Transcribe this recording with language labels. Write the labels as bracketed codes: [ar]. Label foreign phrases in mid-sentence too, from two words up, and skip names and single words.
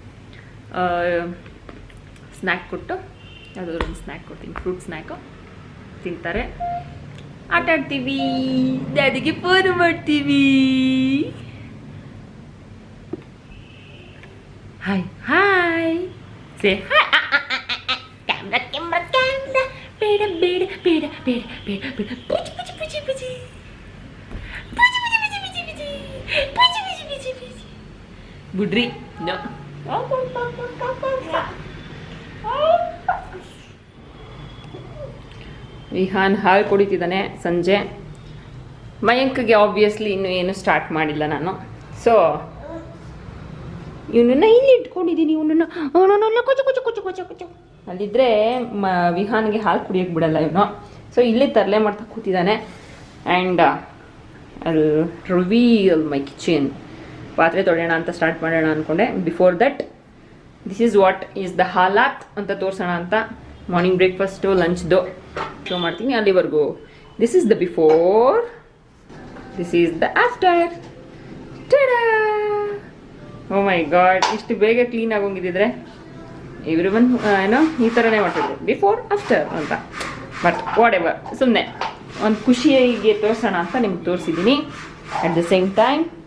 [kn] ಸ್ನ್ಯಾಕ್ ಕೊಟ್ಟು ಯಾವುದಾದ್ರು ಒಂದು ಸ್ನ್ಯಾಕ್ ಕೊಡ್ತೀನಿ ಫ್ರೂಟ್ ಸ್ನ್ಯಾಕು ತಿಂತಾರೆ ಆಟ ಆಡ್ತೀವಿ ಡ್ಯಾಡಿಗೆ ಫೋನ್ ಮಾಡ್ತೀವಿ [en] hi hi say hi camera camera camera [kn] ಕ್ಯಾಮ್ರಾ ಬೇಡ ಬೇಡ ಬೇಡ ಬೇಡ ಬೇಡ ಬೇಡ ಪೂಜಿ ಪೂಜಿ ಪೂಜಿ ಪೂಜಿ ಪೂಜಿ ಪೂಜಿ ಪೂಜಿ ಪೂಜಿ ಪೂಜಿ ಪೂಜಿ ಪೂಜಿ ಪೂಜಿ ಪೂಜಿ ಬುಡ್ರಿ ನೋ ವಿಹಾನ್ ಹಾಲು ಕುಡಿತಿದ್ದಾನೆ ಸಂಜೆ ಮಯಾಂಕ್ಗೆ ಆಬ್ವಿಯಸ್ಲಿ ಇನ್ನೂ ಏನು ಸ್ಟಾರ್ಟ್ ಮಾಡಿಲ್ಲ ನಾನು ಸೊ ಇವನನ್ನ ಇಲ್ಲಿ ಇಟ್ಕೊಂಡಿದ್ದೀನಿ ಇವನನ್ನ ಕೊಚ್ಚು ಕೊಚ್ಚು ಕೊಚ್ಚು ಕೊಚ್ಚು ಕೊಚ್ಚು ಅಲ್ಲಿದ್ದರೆ ವಿಹಾನ್ಗೆ ಹಾಲು ಕುಡಿಯೋಕ್ಕೆ ಬಿಡಲ್ಲ ಇವನು ಸೊ ಇಲ್ಲಿ ತರಲೆ ಮಾಡ್ತಾ ಕೂತಿದ್ದಾನೆ ಆ್ಯಂಡ್ ಅಲ್ಲಿ [en] reveal my kitchen [kn] ಪಾತ್ರೆ ತೊಳೆಯೋಣ ಅಂತ ಸ್ಟಾರ್ಟ್ ಮಾಡೋಣ ಅಂದ್ಕೊಂಡೆ [en] before that this is what is the [kn] ಹಾಲಾತ್ ಅಂತ ತೋರಿಸೋಣ ಅಂತ [en] morning breakfast [kn] ಲಂಚ್ದು ಶೋ ಮಾಡ್ತೀನಿ ಅಲ್ಲಿವರೆಗೂ [en] this is the before this is the after oh my god [kn] ಇಷ್ಟು ಬೇಗ ಕ್ಲೀನ್ ಆಗೋಂಗಿದ್ದಿದ್ರೆ ಇವರು ಬಂದು ಏನೋ ಈ ಥರನೇ ಮಾಡ್ತಿದ್ರು [en] before after [kn] ಅಂತ [en] but whatever [kn] ಸುಮ್ಮನೆ ಒಂದು ಖುಷಿಯಾಗಿ ತೋರಿಸೋಣ ಅಂತ ನಿಮ್ಗೆ ತೋರಿಸಿದ್ದೀನಿ [en] at the same time